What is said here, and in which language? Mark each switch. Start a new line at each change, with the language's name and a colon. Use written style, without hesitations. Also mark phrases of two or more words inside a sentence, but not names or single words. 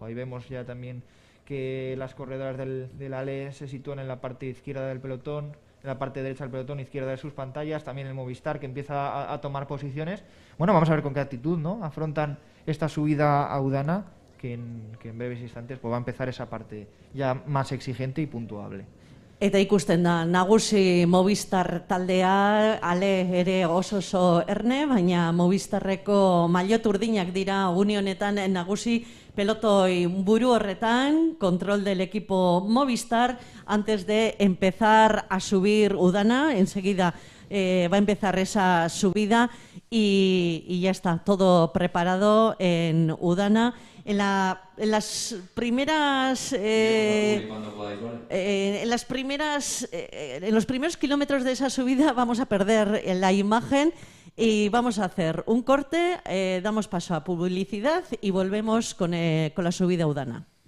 Spanish: Ahí vemos ya también que las corredoras del ALE se sitúan en la parte izquierda del pelotón, en la parte derecha del pelotón, izquierda de sus pantallas, también el Movistar que empieza a tomar posiciones. Bueno, vamos a ver con qué actitud, ¿no?, afrontan esta subida a Udana, que en breves instantes pues va a empezar esa parte ya más exigente y puntuable.
Basque: Eta ikusten da, nagusi Movistar taldea, ale ere oso erne, baina Movistarreko maillot urdinak dira une honetan nagusi pelotoi buru horretan,
Spanish: control del equipo Movistar, antes de empezar a subir Udana, enseguida va a empezar esa subida y ya está, todo preparado en Udana. En las primeras en los primeros kilómetros de esa subida vamos a perder la imagen y vamos a hacer un corte, damos paso a publicidad y volvemos con la subida a Udana.